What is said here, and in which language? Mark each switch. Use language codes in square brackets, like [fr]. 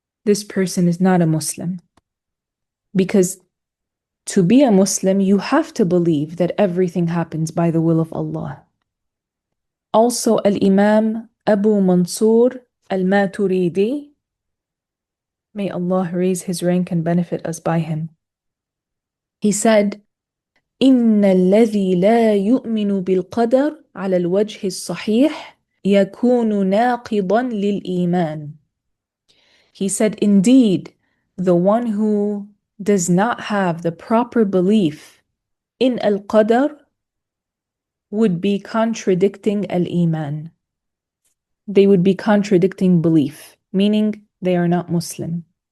[en] this person is not a Muslim. Because to be a Muslim, you have to believe that everything happens by the will of Allah. Also, Al-Imam Abu Mansur Al-Maturidi, may Allah raise his rank and benefit us by him. He said, [ar] إن الذي لا يؤمن بالقدر على الوجه الصحيح يكون ناقضا للإيمان. [en] He said, indeed, the one who does not have the proper belief in al-qadar would be contradicting al-iman. They would be contradicting belief, meaning they are not Muslim.